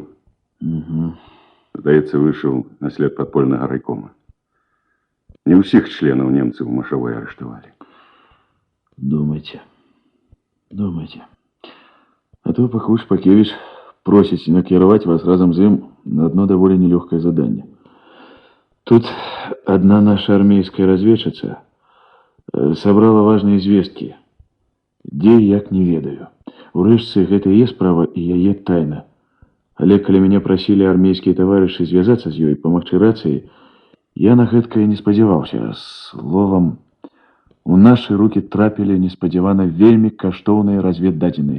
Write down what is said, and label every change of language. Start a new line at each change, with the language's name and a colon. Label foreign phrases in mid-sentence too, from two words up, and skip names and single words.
Belarusian: Здаецца, выйшаў на след падпольнага райкома. Не ўсіх членаў немцаў у Машавой арыштавалі. Думайце. А то Пахвы Шпакевіч просіць накіраваць вас разам з ім на адно даволі нелёгкае заданне.
Russian: Тут одна наша армейская разведчица собрала важные известки. Где и
Belarusian: як не ведаю. Урэшце, гэта і є справа і яе тайна. Але калі мяне прасілі армейскія таварышы звязацца з ёй, памагчы рацыі, я на гэткае не спадзяваўся. Словам, у нашы рукі трапілі неспадзявана вельмі каштоўныя разведдадзеныя.